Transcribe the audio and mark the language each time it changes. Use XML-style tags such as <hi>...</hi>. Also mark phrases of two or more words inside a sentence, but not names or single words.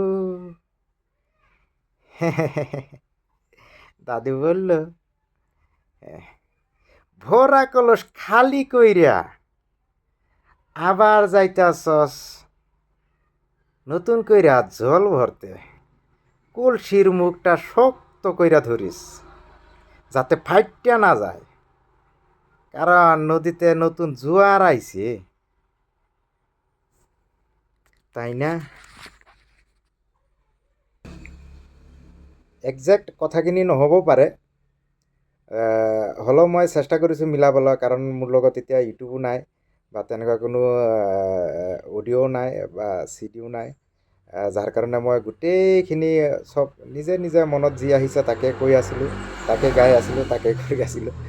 <bn>দাদু বলল, ভরা কলস খালি কইরা আবার যাইতাছস নতুন কইরা জল ভরতে, কলসির মুখটা শক্ত কইরা ধরিস যাতে ফাইটটা না যায়, কারণ নদীতে নতুন জোয়ার আইছে, তাই না?</bn> <as>একজেক্ট কথাখিনি নহ'বও পাৰে। হ'লেও মই চেষ্টা কৰিছোঁ মিলাবলৈ, কাৰণ মোৰ লগত এতিয়া ইউটিউবো নাই বা তেনেকুৱা কোনো অডিঅ'ও নাই বা চিডিও নাই, যাৰ কাৰণে মই গোটেইখিনি চব নিজে নিজে মনত যি আহিছে তাকে কৈ আছিলোঁ, তাকে গাই আছিলোঁ, তাকে কৈ আছিলোঁ।</as>